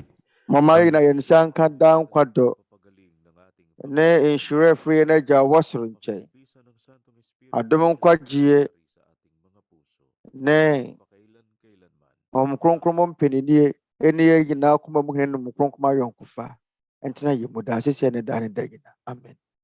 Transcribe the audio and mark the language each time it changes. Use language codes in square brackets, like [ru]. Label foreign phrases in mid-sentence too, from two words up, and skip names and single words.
[ak] mama yi na yɛn nsa nka daa nkwa dɔ [tl] Papagaling ng ating [ak] ne nhyira afiri yɛn agya a wɔsoro nkyɛn [tl] pagbibisan ng Santong Espiritu [ak] adom [tl] sa [ak] nkwagyeɛ [tl] pagpapari sa ating mga puso. [ak] ne [tl] Pakailan-kailanman. [ak] Honhom Kronkron mo mpaninnie ɛne yɛn nyinaa koma mu hene nom kronkron ayɔnkofa ɛntena yɛn mu daa sɛsiɛ ne daa ne da nyinaa amen